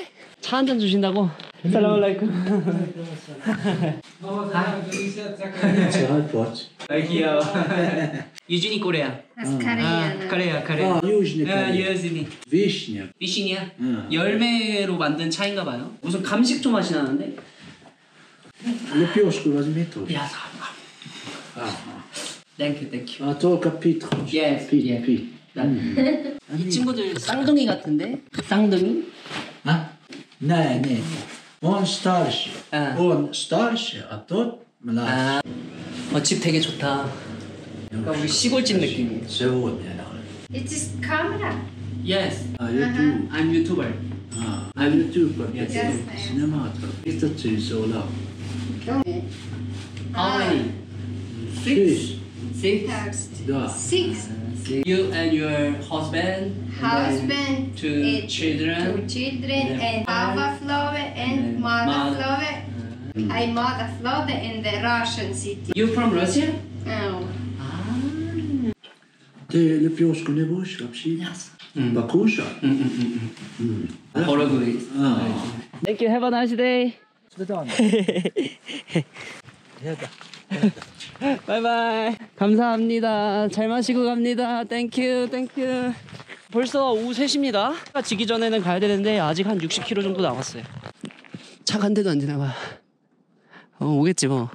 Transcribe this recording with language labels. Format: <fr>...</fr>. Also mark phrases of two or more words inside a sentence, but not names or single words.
<ko>차 한 잔 주신다고? 살라말라이쿰. Aqui, 유진이 코레아. 카레야, 카레.</ko> <ru>Южный</ru> <ko>유진이.</ko> <ru>Вишня.</ru> <ko>비시니아? 열매로 만든 차인가 봐요. 무슨 감식초 맛이 나는데?</ko> <ru>Лепешку возьми тоже.</ru> <ko>야, 땡큐, 땡큐.</ko> <ru>А только пить хочешь?</ru> <en>Yes,</en> <ru>Пить,</ru> <en>yes.</en> <ru>пить.</ru> <ko>이 친구들 쌍둥이 같은데? 쌍둥이?</ko> <ru>А? Не, не. Он старше. Он старше, а тот младше.</ru> <ko>집 되게 좋다. 그러니까 우리 시골집 느낌이에요.</ko> <ru>Сегодня, да.</ru> <en>It is camera. Yes,</en> <ru>А, YouTube.</ru> <en>I'm YouTuber.</en> <ru>А, YouTube.</ru> <en>Yes.</en> <ru>Синематор. Это цинсола.</ru> <en>How many?</en> <ru>Шесть.</ru> <en>Six.</en> <ru>Да.</ru> <en>Six. You and your husband. Husband, Two and children. two children, and Papa Flove and Mother Mother. Flove. I Mother Flove in the Russian city. You from Russia? Oh.</en> <ru>Ты лепешку не будешь вообще? Покушай.</ru> <en>Horror movies. Thank you. Have a nice day.</en> <ko>바이바이. 감사합니다. 잘 마시고 갑니다. 땡큐 땡큐. 벌써 오후 3시입니다. 해가 지기 전에는 가야 되는데 아직 한 60km 정도 남았어요. 차가 한 대도 안 지나가. 오겠지 뭐.</ko>